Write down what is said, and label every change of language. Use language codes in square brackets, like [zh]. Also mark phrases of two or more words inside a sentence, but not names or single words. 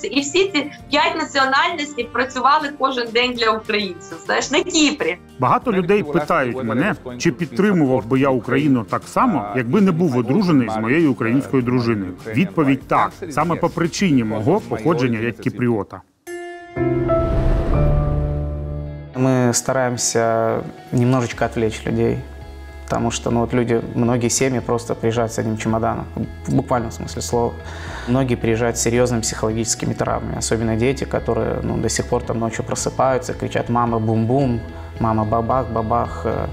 [uk] І всі ці 5 національностей працювали кожен день для українців, знаєш, на Кіпрі. Багато людей питають мене, чи підтримував би я Україну так само, якби не був одружений з моєю українською дружиною. Відповідь – так, саме по причині мого походження як кіпріота. [ru] Мы стараемся немножечко отвлечь людей, потому что люди, многие семьи просто приезжают с одним чемоданом, в буквальном смысле слова. Многие приезжают с серьезными психологическими травмами, особенно дети, которые до сих пор там ночью просыпаются, кричат «мама бум-бум», «мама бабах-бабах».